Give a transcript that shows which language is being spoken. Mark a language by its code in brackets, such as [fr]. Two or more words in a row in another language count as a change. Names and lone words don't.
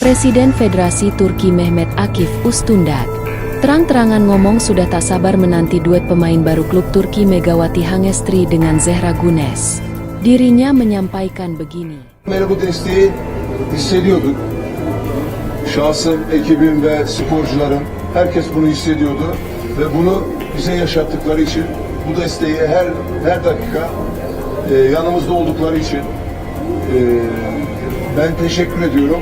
[id] Presiden Federasi Turki Mehmet Akif Ustundag terang-terangan ngomong sudah tak sabar menanti duet pemain baru klub Turki Megawati Hangestri dengan Zehra Güneş. Dirinya menyampaikan begini. [tr] Bu desteği hissediyorduk. Şahsım, ekibim ve sporcularım, herkes bunu hissediyordu ve bunu bize yaşattıkları için, bu desteği her dakika yanımızda oldukları için ben teşekkür ediyorum.